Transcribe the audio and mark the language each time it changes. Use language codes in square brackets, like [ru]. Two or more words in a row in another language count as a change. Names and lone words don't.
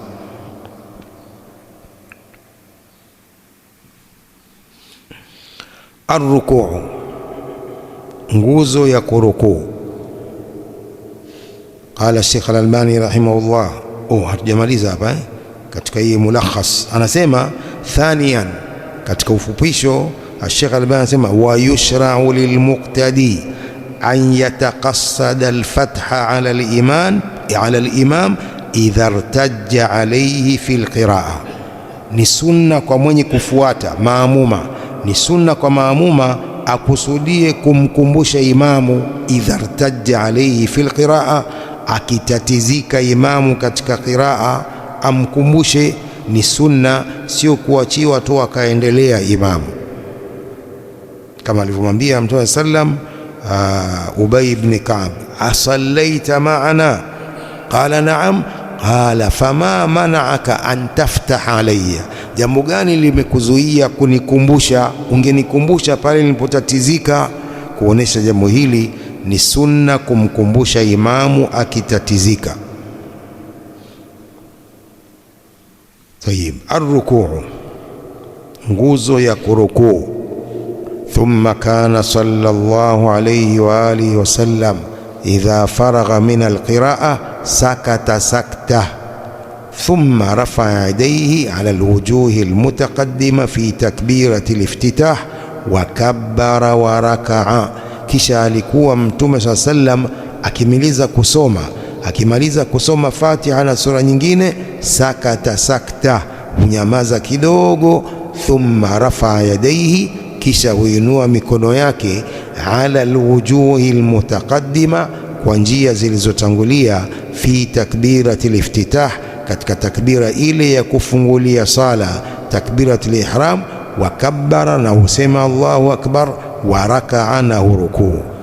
[sw] Arrukuu, nguzo ya kurukuu. [ar] قال الشيخ الألباني رحمه الله, [sw] hatujamaliza hapa katika hii mulakhas, anasema thaniyan, katika ufupisho Sheikh Al-Albani anasema [ar] ويشرع للمقتدي أن يتقصد الفتح على الإمام إذا ارتج عليه في القراءة. [sw] Ni sunna kwa mwenye kufuata maamuma, ni sunna kwa maamuma akusudie kumkumbusha imamu [ar] إذا ارتج عليه في القراءة, [sw] akitatizika imamu katika qiraa amkumbushe. Ni sunna, sio kuachiwa tu akaendelea imamu, kama alivyomwambia Mtume sallam Ubay ibn Ka'b, [ar] أصليت معنا? قال نعم. قال فما منعك أن تفتح علي, [sw] jambo gani limekuzuia kunikumbusha? Ungenikumbusha pale nilipotatizika. Kuonesha jambo hili ni sunna kumkumbusha imamu akitatizika. Tayib, arrukuu, nguzo ya kurukuu. [ar] ثم كان صلى الله عليه وعلى آله وسلم إذا فرغ من القراءة سكت سكتة ثم رفع يديه على الوجوه المتقدمة في تكبيرة الافتتاح وكبر وركع. [sw] Kisha alikuwa Mtume sallam akimaliza kusoma Fatiha na sura nyingine, [ar] سكت سكتة, [sw] hunyamaza kidogo. [ar] ثم رفع يديه, [sw] kisha huinua mikono yake, [ar] على الوجوه المتقدمة, [sw] kwa njia zilizotangulia, [ar] في تكبيرة الافتتاح, [sw] katika takbira ile ya kufungulia sala, [ar] تكبيرة الإحرام, وكبر, [sw] na husema [ar] الله أكبر, وركع, [sw] na rukuu.